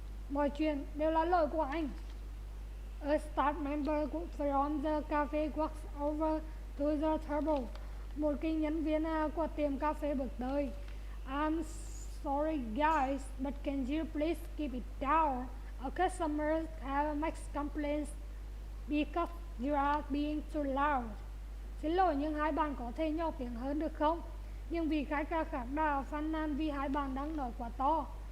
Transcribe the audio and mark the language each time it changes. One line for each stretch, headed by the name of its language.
Vietnamese: Mọi chuyện đều là lỗi của anh.
English: A staff member from the cafe walks over to the table.
Vietnamese: Một cái nhân viên của tiệm cà phê bước tới.
English: I'm sorry guys, but can you please keep it down? Our customers have makes complaints because you are being too loud.
Vietnamese: Xin lỗi nhưng hai bạn có thể nhỏ tiếng hơn được không? Nhưng vì khách khác đã phàn nàn vì hai bạn đang nói quá to.